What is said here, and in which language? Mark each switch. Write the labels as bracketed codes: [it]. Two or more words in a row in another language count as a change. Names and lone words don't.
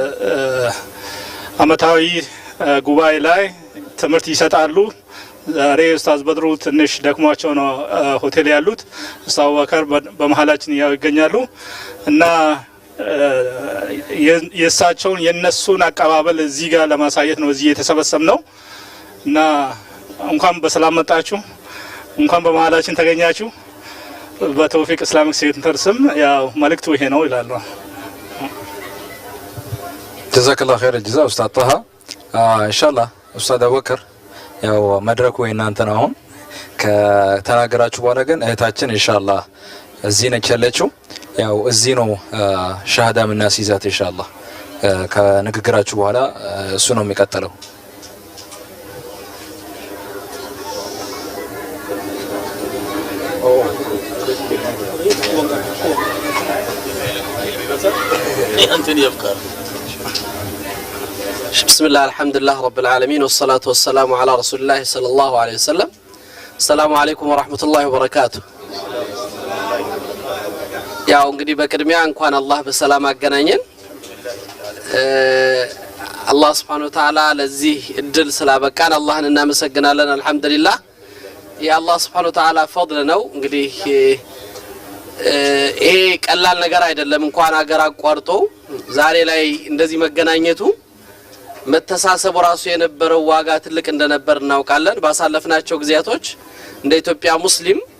[am] አመታዊ ጉባኤ ላይ ትምህርት ይሰጣሉ ዛሬ ኡስታዝ በድሩ ትንሽ ደክሟቸው ነው ሆቴል ያሉት ኡስታዝ አቡበከር በመሃላችን ይገኛሉ እና የሳቸውን የነሱን አቀባበል እዚህ ጋር ለማሳየት ነው እዚህ የተሰበሰብነው እና እንኳን በሰላም መጣችሁ እንኳን በመሃላችን ተገኛችሁ በተውፊቅ ኢስላሚክ ሴንተር ስም ያው መልእክቱ ይሄ ነው ይላሉ [ar] جزاك الله خير الجزاء أستاذ طه إن شاء الله أستاذ أبوبكر [am] ያው መድረኩ እናንተ ነው አሁን ከተናገራችሁ በኋላ ግን እህታችን ኢንሻአላህ እዚህ ነች ያለችው ያው እዚህ ነው ሻሃዳ ምናስይዛት ኢንሻአላህ ከንግግራችሁ በኋላ እሱ ነው የሚቀጥለው። [ar] بسم الله الحمد لله رب العالمين والصلاة والسلام على رسول الله صلى الله عليه وسلم. السلام عليكم ورحمة الله وبركاته. [am] ያው እንግዲህ በቅድሚያ እንኳን አላህ በሰላም አገናኘን። አላህ [ar] سبحانه وتعالى [am] ለዚህ እድል ስላበቃን አላህን እናመሰግናለን። አልহামዱሊላህ የአላህ [ar] سبحانه وتعالى [am] ፈضል ነው። እንግዲህ ይሄ ቀላል ነገር አይደለም። እንኳን አገር አቋርጦ ዛሬ ላይ እንደዚህ መገናኘቱ መተሳሰቡ ራሱ የነበረው ዋጋ ትልቅ እንደነበር እናውቃለን። ባሳለፍናቸው ጊዜያቶች እንደ ኢትዮጵያ ሙስሊም